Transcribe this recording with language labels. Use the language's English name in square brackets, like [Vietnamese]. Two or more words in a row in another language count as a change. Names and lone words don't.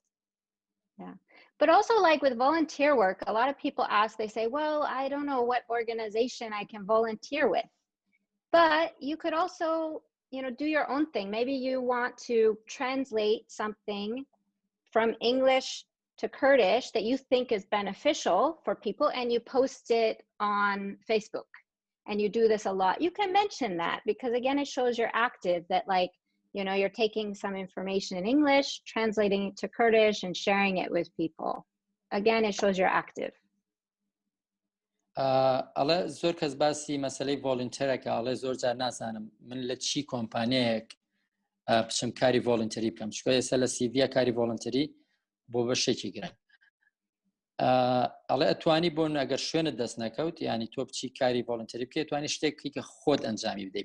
[English] Yeah. But also, like with volunteer work, a lot of people ask, they say, well, I don't know what organization I can volunteer with. But you could also, you know, do your own thing. Maybe you want to translate something from English to Kurdish that you think is beneficial for people, and you post it on Facebook, and you do this a lot. You can mention that because, again, it shows you're active, that like, you know, you're taking some information in English, translating it to Kurdish, and sharing it with people. Again, it shows you're active. [Central Kurdish] ئەڵێ زۆر کەس باسی مەسەلەی ڤۆڵنتێرەکە، ئەڵێ زۆر جار نازانم من لە چی کۆمپانیەیەک بچم کاری ڤۆڵنتەری بکەم، چکە ئێستا لە سیڤە کاری ڤۆڵنتەری بۆ بەشێکی گرنگ. ئەڵێ ئەتوانی بۆ ئەگەر شوێنت دەست نەکەوت، ینی تۆ بچی کاری ڤۆڵنتەری بکەیت، توانی شتێکی کە خۆت ئەنجامی بدەیت.